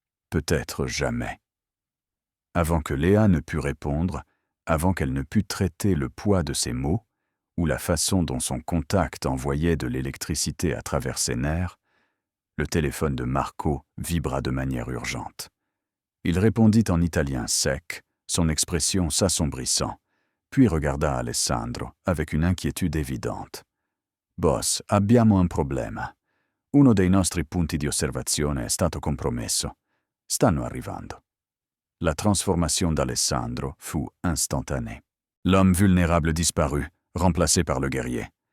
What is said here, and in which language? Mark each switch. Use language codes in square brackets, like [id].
[fr] Peut-être jamais. Avant que Léa ne pût répondre, avant qu'elle ne pût traiter le poids de ses mots, ou la façon dont son contact envoyait de l'électricité à travers ses nerfs, le téléphone de Marco vibra de manière urgente. Il répondit en italien sec, son expression s'assombrissant, puis regarda Alessandro avec une inquiétude évidente. [it] « Boss, abbiamo un problema. Uno dei nostri punti di osservazione è stato compromesso. Stanno arrivando. [fr] » La transformation d'Alessandro fut instantanée. L'homme vulnérable disparut, remplacé par le guerrier.